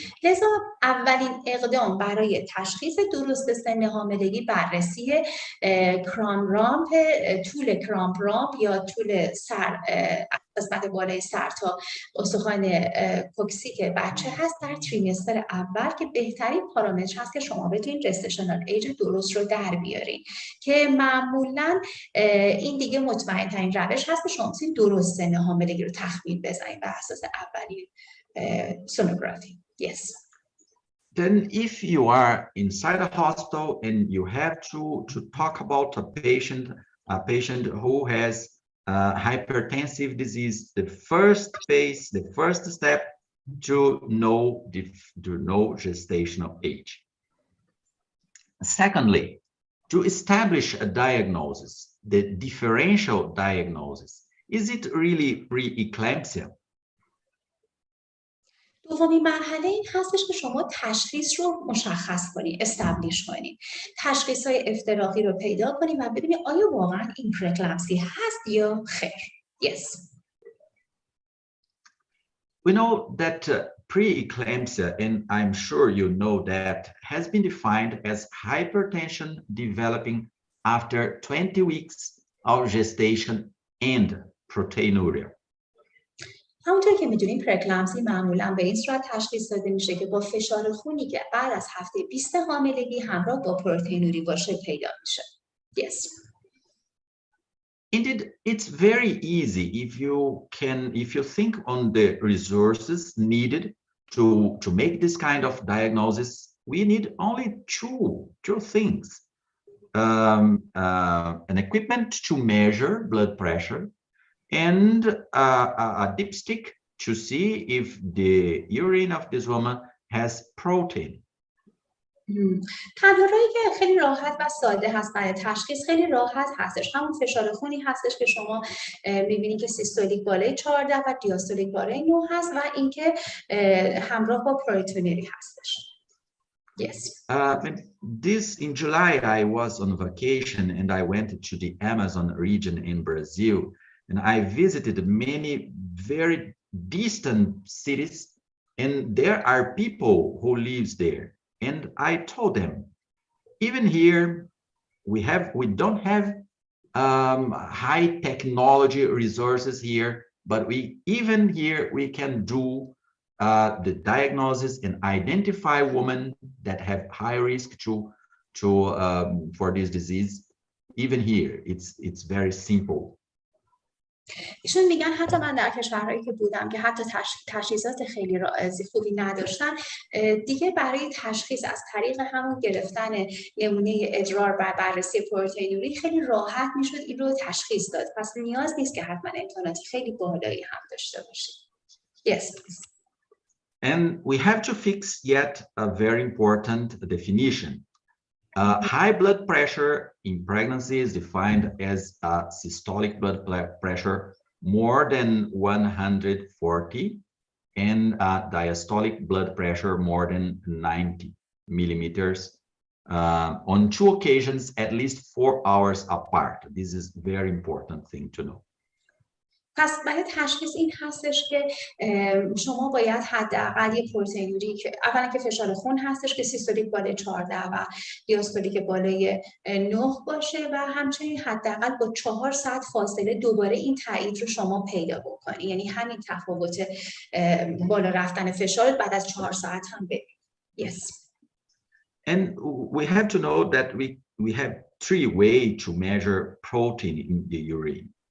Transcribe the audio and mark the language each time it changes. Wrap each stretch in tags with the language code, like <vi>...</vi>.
<fa>لذا اولین اقدام برای تشخیص درست سن حاملگی بررسی کرام رامپ، طول کرام رامپ یا طول سر، قسمت بالای سر تا استخوان کوکسیک بچه هست در تریمستر اول که بهترین پارامتر هست که شما بتونید جستشنال ایج درست رو در بیارین که معمولاً این دیگه مطمئن ترین روش هست که شما بتونید درست سن حاملگی رو تخمین بزنید بر اساس اولین سونوگرافی.</fa> <en>Yes. Then if you are inside a hospital and you have to talk about a patient who has hypertensive disease, the first phase, the first step to know gestational age. Secondly, to establish a diagnosis, the differential diagnosis, is it really preeclampsia?</en> <fa>دومین مرحله این هستش که شما تشخیص رو مشخص کنید، استبلیش کنید، تشخیص‌های افتراقی رو پیدا کنید و ببینید آیا واقعا این پرکلمسی هست یا خیر.</fa> <en>Yes. We know that preeclampsia, and I'm sure you know that, has been defined as hypertension developing after 20 weeks of gestation and proteinuria.</en> <fa>همونطور که میدونیم پرکلمسی معمولا به این صورت تشخیص داده میشه که با فشار خونی که بعد از هفته 20 حاملگی همراه با پروتئینوری باشه پیدا میشه.</fa> <en>Yes. Indeed, it's very easy if you think on the resources needed to make this kind of diagnosis. We need only two things: an equipment to measure blood pressure, and a dipstick to see if the urine of this woman has protein.</en> <fa>تنها راهی که خیلی راحت و ساده هست برای تشخیص خیلی راحت هستش همون فشار خونی هستش که شما میبینید که سیستولیک بالای 14 و دیاستولیک بالای 9 هست و اینکه همراه با پروتئینوری هستش.</fa> <en>Yes. In July I was on vacation and I went to the Amazon region in Brazil. And I visited many very distant cities, and there are people who live there. And I told them, even here, we don't have high technology resources here, but even here we can do the diagnosis and identify women that have high risk for this disease. Even here, it's very simple.</en> <fa>ایشون میگن حتی من در کشورهایی که بودم که حتی تشخیصات خیلی خوبی نداشتن دیگه برای تشخیص از طریق همون گرفتن نمونه ادرار بر بررسی پروتئینوری خیلی راحت میشد این رو تشخیص داد. پس نیاز نیست که حتما امکانات خیلی بالایی هم داشته باشید.</fa> <en>Yes, please. And we have to fix yet a very important definition. High blood pressure in pregnancy is defined as systolic blood pressure more than 140 and diastolic blood pressure more than 90 millimeters on 2 occasions at least 4 hours apart. This is a very important thing to know.</en> <fa>پس برای تشخیص این هستش که شما باید حداقل یک پروتئینوری که اولا که فشار خون هستش که سیستولیک بالای 14 و دیاستولیک بالای 9 باشه و همچنین حداقل با 4 ساعت فاصله دوباره این تایید رو شما پیدا بکنید. یعنی همین تفاوت بالا رفتن فشار بعد از 4 ساعت هم ببینید.</fa> <en>Yes. And we have to know that we have 3 ways to measure protein in the urine.</en>